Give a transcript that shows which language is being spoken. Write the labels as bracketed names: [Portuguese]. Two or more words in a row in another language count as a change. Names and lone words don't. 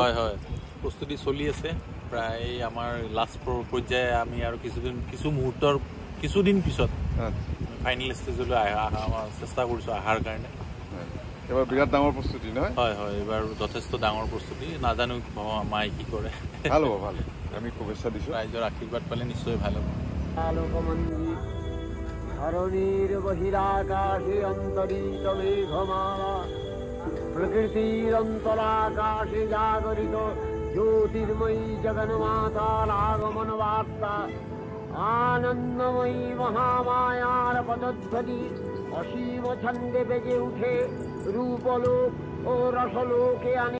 [Assamese] হয় প্ৰস্তুতি চলি আছে প্ৰায় আমাৰ লাষ্ট পৰ্যায়ে আমি আৰু কিছুদিন পিছত ফাইনেল ষ্টেজলৈ আমাৰ চেষ্টা কৰিছোঁ অহাৰ কাৰণে এবাৰ বিৰাট ডাঙৰ প্ৰস্তুতি নহয় হয় এইবাৰ যথেষ্ট ডাঙৰ প্ৰস্তুতি নাজানো মাই কি কৰে ভাল হ'ব আমি শুভেচ্ছা দিছোঁ ৰাইজৰ আশীৰ্বাদ পালে নিশ্চয় ভাল হ'ব [Bangla] ধরণীর বহিরাকাশে অন্তরিত মেঘমালা প্রকৃতির অন্তরাকাশে জাগরিত জ্যোতির্ময়ী জগন্মাতার আগমন বার্তা আনন্দময়ী মহামায়ার পদধ্বনি অসীম ছন্দে বেজে উঠে রূপলোক ও রসলোকে আনে